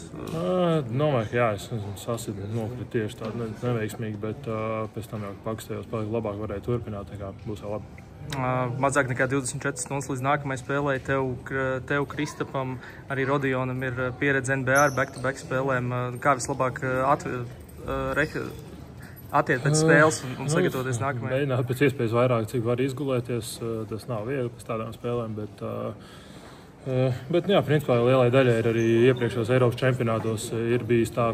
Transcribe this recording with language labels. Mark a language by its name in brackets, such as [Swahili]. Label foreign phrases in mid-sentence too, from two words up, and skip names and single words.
[Latvian] Domāju, ka jā, es sasidu nokritu tieši tādu neveiksmīgi, bet pēc tam jau pakustējos, palika labāk varēja turpināt, tā kā būs jau labi. Mazāk nekā 24 stundas līdz nākamajai spēlē. Tev, Kristapam, arī Rodionam ir pieredze NBA ar back-to-back spēlēm. Kā vislabāk attiekt pēc spēles un sagatavoties nākamajai? Mēģināt pēc iespējas vairāk, cik var izgulēties. Tas nav viegli pēc tādām spēlēm, bet jā, principā lielai daļai ir arī iepriekšējos Eiropas čempionātos ir bijis tā.